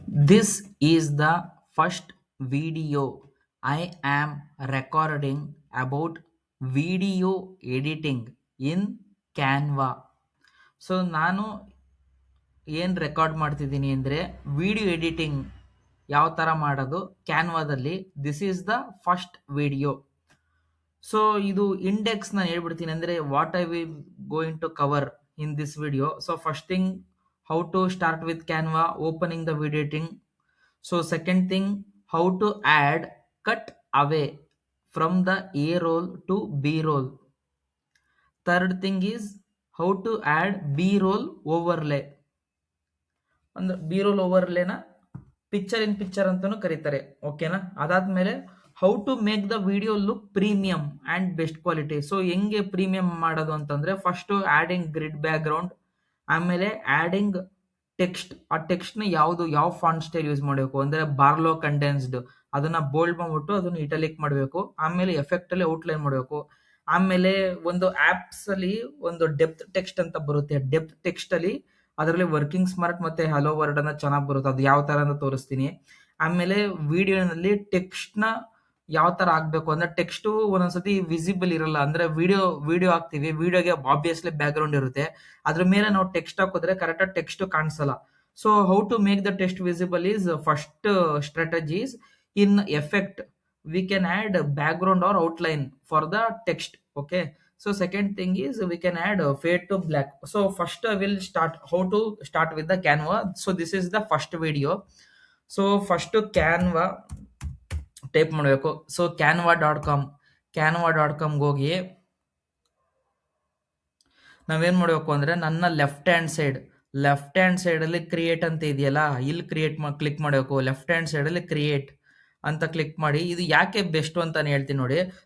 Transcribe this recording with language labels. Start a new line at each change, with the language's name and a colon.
English: This is the first video I am recording about video editing in Canva.
Kannada: So ನಾನು ಏನು record ಮಾಡ್ತಿದ್ದೀನಿ ಅಂದರೆ video editing ಯಾವ ಥರ ಮಾಡೋದು ಕ್ಯಾನ್ವಾದಲ್ಲಿ.
English: This is the first video. So
Kannada: ಇದು ಇಂಡೆಕ್ಸ್ ನಾನು ಹೇಳ್ಬಿಡ್ತೀನಿ, ಅಂದರೆ
English: What I will going to cover in this video. So first thing, how to start with Canva, opening the video editing. So second thing, how to add cut away from the A roll to B roll. Third thing is how to add B roll overlay.
Kannada: ಅಂದ್ರೆ B roll ಓವರ್ಲೇನ picture ಇನ್ picture ಅಂತಾನು ಕರೀತಾರೆ. ಓಕೆನಾ?
English: ಅದಾದ್ಮೇಲೆ how to make the video look premium and best quality.
Kannada: So ಹೆಂಗೆ premium ಮಾಡೋದು ಅಂತಂದ್ರೆ, first adding grid back ground, ಆಮೇಲೆ adding text. ಆ ಟೆಕ್ಸ್ಟ್ ನ ಯಾವ ಫಾಂಟ್ ಸ್ಟೈಲ್ ಯೂಸ್ ಮಾಡಬೇಕು ಅಂದ್ರೆ ಬಾರ್ಲೋ ಕಂಡೆನ್ಸ್ಡ್, ಅದನ್ನ ಬೋಲ್ಡ್ ಮಾಡ್ಬಿಟ್ಟು ಅದನ್ನ ಇಟಾಲಿಕ್ ಮಾಡಬೇಕು. ಆಮೇಲೆ ಎಫೆಕ್ಟ್ ಅಲ್ಲಿ ಔಟ್ಲೈನ್ ಮಾಡಬೇಕು. ಆಮೇಲೆ ಒಂದು ಆಪ್ಸ್ ಅಲ್ಲಿ ಒಂದು ಡೆಪ್ತ್ ಟೆಕ್ಸ್ಟ್ ಅಂತ ಬರುತ್ತೆ. ಡೆಪ್ತ್ ಟೆಕ್ಸ್ಟ್ ಅಲ್ಲಿ ಅದರಲ್ಲಿ ವರ್ಕಿಂಗ್ ಸ್ಮಾರ್ಟ್ ಮತ್ತೆ ಹಲೋ ವರ್ಡ್ ಅನ್ನ ಚೆನ್ನಾಗಿ ಬರುತ್ತೆ. ಅದು ಯಾವ ತರ ಅಂತ ತೋರಿಸ್ತೀನಿ. ಆಮೇಲೆ ವಿಡಿಯೋನಲ್ಲಿ ಟೆಕ್ಸ್ಟ್ ನ ಯಾವ ತರ ಆಗ್ಬೇಕು ಅಂದ್ರೆ, ಟೆಕ್ಸ್ಟ್ ಒಂದೊಂದ್ಸತಿ ವಿಸಿಬಲ್ ಇರಲ್ಲ. ಅಂದ್ರೆ ವಿಡಿಯೋ ಹಾಕ್ತಿವಿ, ವಿಡಿಯೋಗೆ ಆಬ್ವಿಯಸ್ಲಿ ಬ್ಯಾಕ್ ಗ್ರೌಂಡ್ ಇರುತ್ತೆ, ಅದ್ರ ಮೇಲೆ ನಾವು ಟೆಕ್ಸ್ಟ್ ಹಾಕಿದ್ರೆ ಕರೆಕ್ಟ್ ಟೆಕ್ಸ್ಟ್ ಕಾಣಿಸಲ್ಲ.
English: So how to make the text visible is first strategies. In effect we can add background or outline for the text. Okay, so second thing is we can add fade to black. So first I will start how to start with the Canva. So this is the first video. So first Canva type ಮಾಡಬೇಕು.
Kannada: So canva.com ಹೋಗಿ ನಾವೇನ್ ಮಾಡಬೇಕು ಅಂದ್ರೆ, ನನ್ನ left hand side ಅಲ್ಲಿ create ಅಂತ ಇದೆಯಲ್ಲ, ಇಲ್ಲಿ ಕ್ಲಿಕ್ ಮಾಡಬೇಕು. ಲೆಫ್ಟ್ ಹ್ಯಾಂಡ್ ಸೈಡ್ ಅಲ್ಲಿ ಕ್ರಿಯೇಟ್ ಅಂತ ಕ್ಲಿಕ್ ಮಾಡಿ. ಇದು ಯಾಕೆ ಬೆಸ್ಟ್ ಅಂತ ಹೇಳ್ತೀನಿ ನೋಡಿ.